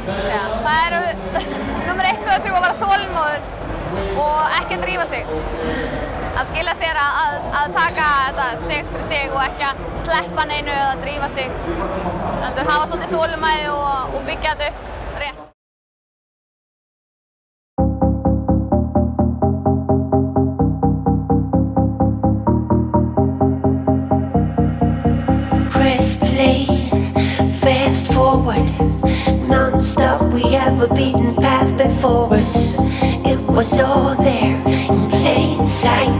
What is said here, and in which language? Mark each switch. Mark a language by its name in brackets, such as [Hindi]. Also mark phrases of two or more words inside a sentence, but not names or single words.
[Icelandic] Það eru nummer 1, 2 og 3 að vera þolinmóður og ekki að drífa sig. Að skilja sér að taka þetta steg fyrir steg og ekki að sleppa neinu eða drífa sig. Heldur hafa svolítið þolinmæði og byggja þetta upp rétt. [English] Press play, fast forward, non-stop. We have a beaten path before us. It was all there in plain sight.